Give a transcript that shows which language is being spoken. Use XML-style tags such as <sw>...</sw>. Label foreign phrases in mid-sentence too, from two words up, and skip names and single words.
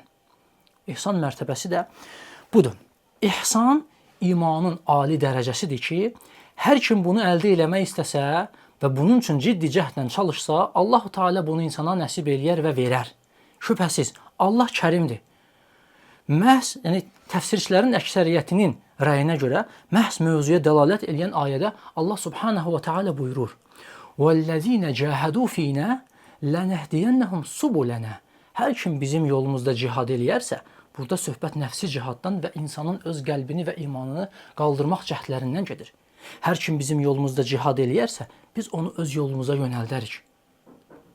<az>İhsan mərtəbəsi də budur. İhsan imanın ali dərəcəsidir ki, hər kim bunu əldə eləmək istəsə və bunun üçün ciddi cəhdlə çalışsa, Allah Teala bunu insana nəsib eləyər və verər. Şübhəsiz, Allah kərimdir. Məhz, yəni təfsirçilərin əksəriyyətinin rəyinə görə məhz mövzuya dəlalət edən ayədə Allah</az> <ar>سبحانه وتعالى</ar> <az>buyurur:</az> <ar>"والذين جاهدوا فينا لنهدينهم سبلنا."</ar> <az>Hər kim bizim yolumuzda cihad eləyərsə, burada söhbət nəfsi cihaddan və insanın öz qəlbini və imanını qaldırmaq cəhdlərindən gedir. Hər kim bizim yolumuzda cihad eləyərsə, biz onu öz yolumuza yönəldərik.</az>